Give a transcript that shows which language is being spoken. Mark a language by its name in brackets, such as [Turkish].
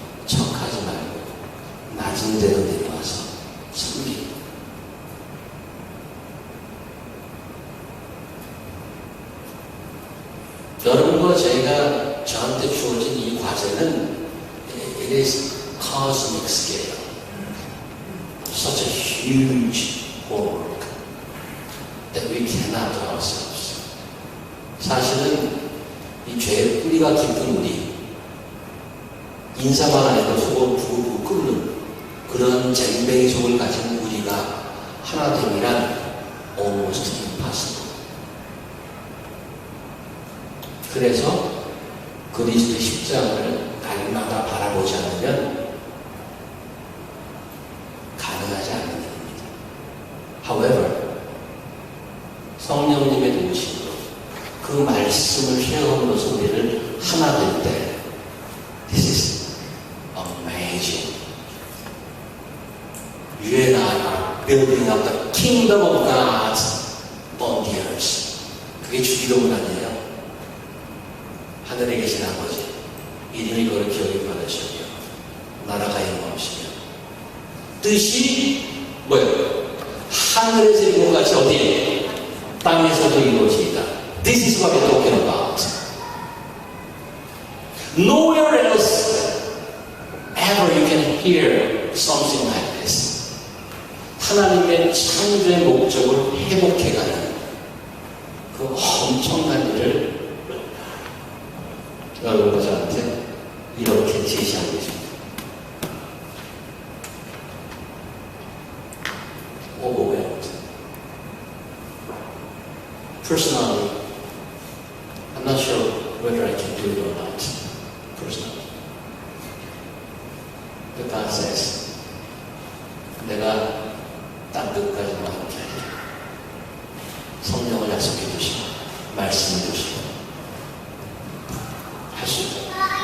[Korean] 척하지 말고, 낮은 데로 내려와서 섬기고. 여러분과 제가 저한테 주어진 이 과제는 [English] it is cosmic scale. Such a huge work that we cannot do ourselves. [Korean] 사실은 이 죄의 뿌리가 깊은 우리, 인사만 안해도 속을 부글부글 끓는 그런 잼뱅이 속을 가진 우리가 하나 되기란 [English] almost impossible. [Korean] 그래서 그리스도의 십자가를 날마다 바라보지 않으면 가능하지 않는 일입니다. [English] However, [Korean] 성령님의 도우심으로 그 말씀을 수행함으로써 우리를 하나 될 때 [English] This is amazing. You and I are building up the kingdom of God on the earth. [Korean] 그게 주기도문 아니에요? 하늘에 계신 아버지, 이름이 거룩히 여김 받으시며 나라가 영광하시며 뜻이 뭐예요? 하늘에서 이룬 것 같이 어디에? 땅에서도 이루어지이다. [English] This is what we're talking about. Nowhere else ever you can hear something like this. [Korean] 하나님의 창조의 목적을 회복해가는 그 엄청난 일을 여러분과 저한테 이렇게 제시하고 계십니다. [English] overwhelmed. Personally, I'm not sure whether I can do it or not. Personally. But God says, [Korean] 내가 땅 끝까지만 함께하리라. 성령을 약속해 주시고 말씀해 주시고 할 수 있다.